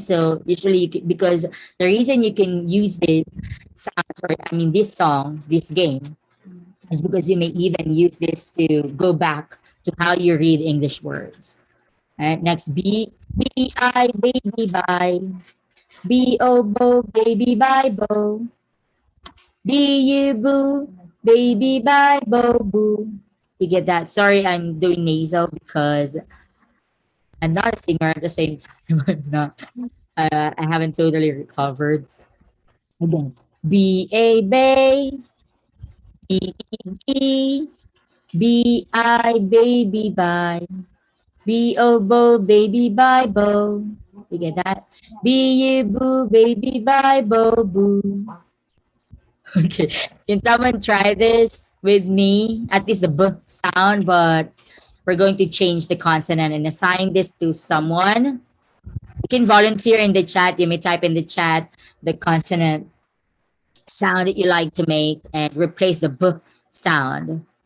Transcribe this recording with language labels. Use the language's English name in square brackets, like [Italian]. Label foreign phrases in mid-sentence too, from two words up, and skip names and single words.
[English] So usually because the reason you can use this sounds or I mean this song, this game, is because you may even use this to go back to how you read English words. All right, next B I baby bye. B O bo baby bye bo. B U boo baby bye bo boo. You get that? Sorry, I'm doing nasal because I'm not a singer at the same time. I'm not. I haven't totally recovered. Again, B A bay. B E B. B I baby bye. B O bo baby bye bo. You get that? B U boo baby bye bo boo. Okay. Can someone try this with me? At least the B sound, but we're going to change the consonant and assign this to someone. You can volunteer in the chat. You may type in the chat the consonant sound that you like to make and replace the B sound.